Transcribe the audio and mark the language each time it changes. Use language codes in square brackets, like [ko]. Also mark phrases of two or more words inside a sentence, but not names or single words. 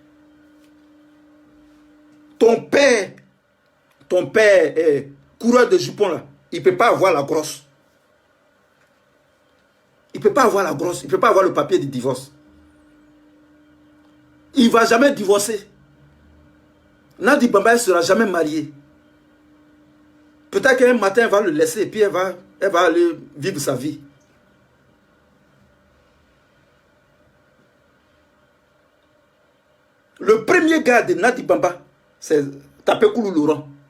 [fr] Ton père, coureur de jupons là, il ne peut pas avoir la grosse. Il ne peut pas avoir la grosse, il ne peut pas avoir le papier de divorce. Il ne va jamais divorcer. Nadi Bamba ne sera jamais mariée. Peut-être qu'un matin, elle va le laisser et puis elle va aller vivre sa vie. Le premier gars de Nadi Bamba, c'est Tapé Koulou Laurent.